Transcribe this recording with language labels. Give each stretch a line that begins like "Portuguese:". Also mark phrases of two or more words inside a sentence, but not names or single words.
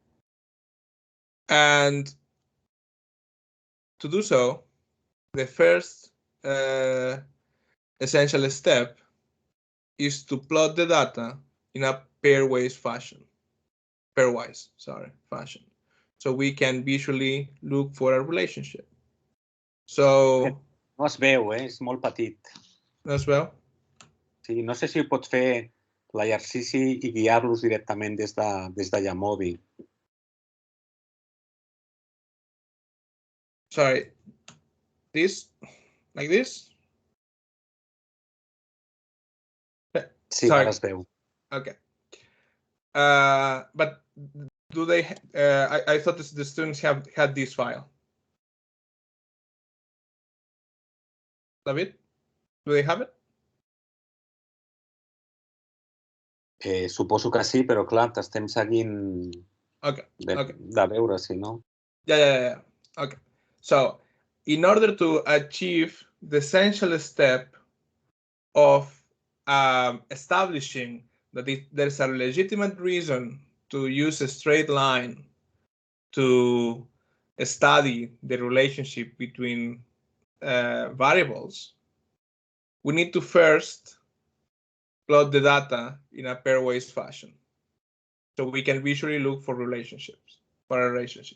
English: And to do so, the first essential step is to plot the data in a pairwise fashion. So we can visually look for a relationship. So
Catalan: no es veu, és molt petit. No es veu? Sí, no sé si pots fer l'exercici i guiar-los directament des d'allà mòbil.
English: Sorry, this, like this?
Catalan: Sí,
English: Sorry.
Catalan: ara es veu.
English: Okay. But do they? I thought the students had this file. David, do they have it?
Catalan: Suposo que sí, però clar, t'estem seguint de veure, si no.
English: Yeah. Okay. So, in order to achieve the essential step of establishing that there's a legitimate reason to use a straight line to study the relationship between variables, we need to first plot the data in a pairwise fashion, so we can visually look for relationships, for a relationship.